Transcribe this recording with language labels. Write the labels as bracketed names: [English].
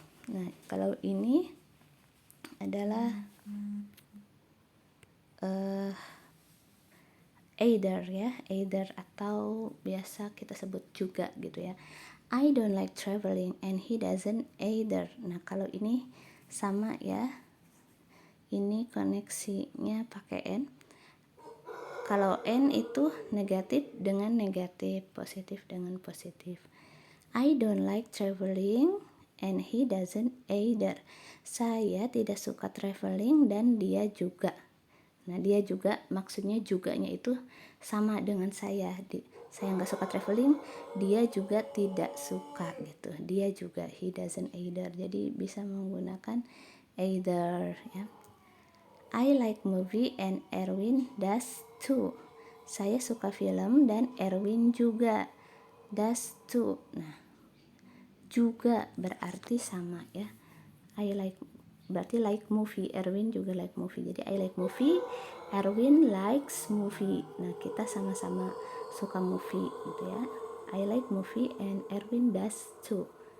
[Indonesian] Nah, kalau ini adalah either ya, either atau biasa kita sebut juga gitu ya. [English] I don't like traveling and he doesn't either. [Indonesian] Nah, kalau ini sama ya. Ini koneksinya pakai N. Kalau N itu negatif dengan negatif, positif dengan positif. [English] I don't like traveling and he doesn't either. [Indonesian] Saya tidak suka traveling dan dia juga. Nah, dia juga maksudnya juganya itu sama dengan saya. Saya nggak suka traveling, dia juga tidak suka gitu. Dia juga, [English] he doesn't either. [Indonesian] Jadi bisa menggunakan either ya. [English] I like movie and Erwin does too. [Indonesian] Saya suka film dan Erwin juga. [English] Does too. [Indonesian] Nah, juga berarti sama ya. [English] I like [Indonesian] berarti [English] like movie, [Indonesian] Erwin juga like movie. Jadi [English] I like movie, Erwin likes movie. [Indonesian] Nah, kita sama-sama suka movie gitu ya. [English] I like movie and Erwin does too.